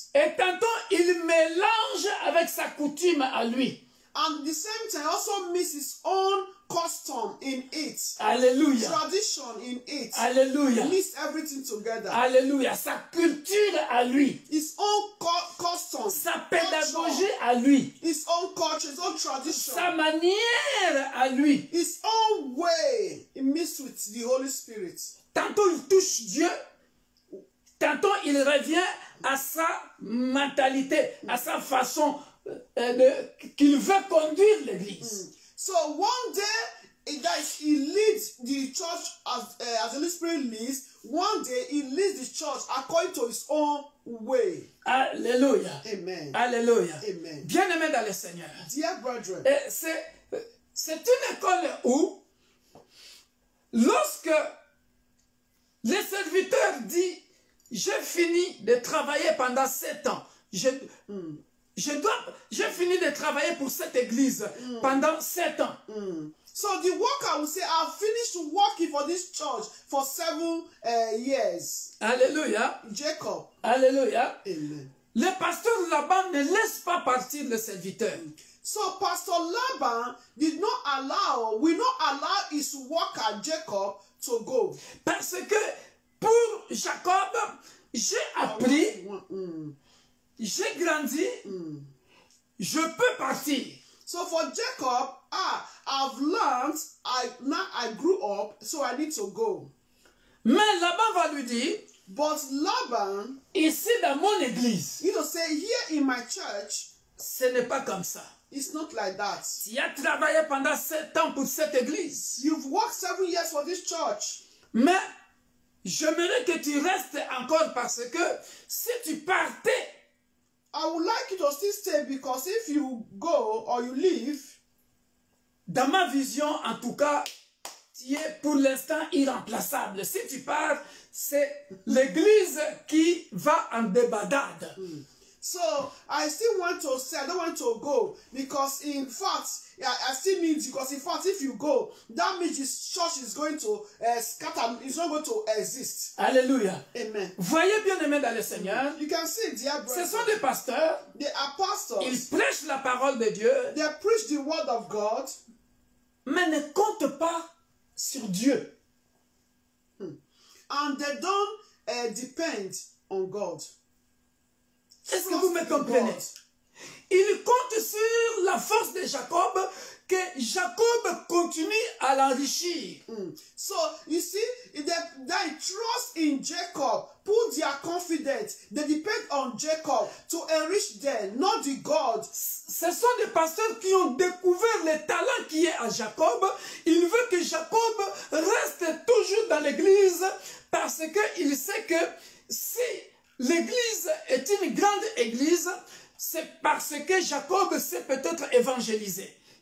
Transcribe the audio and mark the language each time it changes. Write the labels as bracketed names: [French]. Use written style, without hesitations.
[French] et tantôt ils mélangent avec sa coutume à lui. [English] and the same time also miss his own custom in it, Alléluia. tradition in it. Alléluia. Miss everything together. [French] Alléluia. Sa culture à lui. [English] His own custom, [French] Sa pédagogie à lui. [English] his own culture, his own tradition, [French] Sa manière à lui. [English] his own way. He mixed with the Holy Spirit. [French] Tantôt il touche Dieu. Tantôt il revient à sa mentalité, à sa façon qu'il veut conduire l'église. [English] So one day he leads the church as as the Holy Spirit leads, one day he leads the church according to his own way. Alléluia. Amen. Alléluia. Amen. [French] Bien-aimés dans le Seigneur. [English] Dear brethren, [French] c'est une école où, lorsque le serviteur dit, j'ai fini de travailler pendant 7 ans, j'ai fini de travailler pour cette église pendant 7 ans. [English] So the worker will say, I've finished working for this church for 7 years. Alléluia. Jacob. Alléluia. Amen. [French] Le pasteur Laban ne laisse pas partir le serviteur. [English] So Pastor Laban will not allow his worker Jacob to go. [French] Parce que pour Jacob, j'ai appris, j'ai grandi, je peux partir. [English] So for Jacob, I've learned, now I grew up, so I need to go. [French] Mais Laban va lui dire, [English] but Laban, [French] ici dans mon église, [English] say here in my church, [French] ce n'est pas comme ça. [English] It's not like that. [French] Tu as travaillé pendant 7 ans pour cette église. [English] You've worked 7 years for this church. [French] Mais j'aimerais que tu restes encore parce que si tu partais, [English] I would like you to still stay because if you go or you leave, [French] dans ma vision en tout cas, tu es pour l'instant irremplaçable. Si tu pars, c'est l'église qui va en débandade. [English] So I still want to say I don't want to go because in fact I still need you because in fact if you go that means this church is going to scatter, it's not going to exist. Alléluia. Amen. [French] Voyez bien aimé dans le Seigneur. [English] You can see, dear brothers, [French] ce sont des pasteurs. [English] They are pastors. [French] Ils prêchent la parole de Dieu. [English] They preach the word of God. [French] Mais ne comptent pas sur Dieu. [English] And they don't depend on God. [French] Est-ce que vous me comprenez? Il compte sur la force de Jacob, que Jacob continue à l'enrichir. [English] So, you see, they trust in Jacob, put their confidence, they depend on Jacob to enrich them, not the God. [French] Ce sont des pasteurs qui ont découvert le talent qui est à Jacob. Il veut que Jacob reste toujours dans l'église parce qu'il sait que si l'église est une grande église, c'est parce que Jacob sait peut-être évangéliser.